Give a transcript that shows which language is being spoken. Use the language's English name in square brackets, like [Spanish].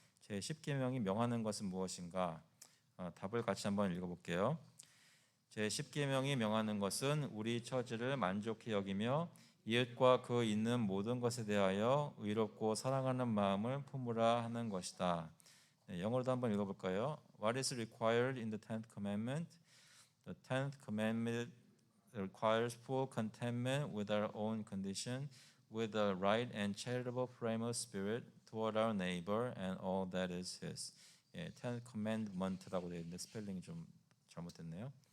[Korean] 제 10계명이 명하는 것은 무엇인가? 답을 같이 한번 읽어볼게요. 제 10계명이 명하는 것은 우리 처지를 만족히 여기며 이웃과 그 있는 모든 것에 대하여 의롭고 사랑하는 마음을 품으라 하는 것이다. 네, 영어로도 한번 읽어볼까요? [English] What is required in the 10th commandment? The 10th commandment requires full contentment with our own condition, with a right and charitable frame of spirit toward our neighbor and all that is his. [Korean] 예, [English] 10th commandment [Korean] 라고 되어 있는데 스펠링이 좀 잘못됐네요.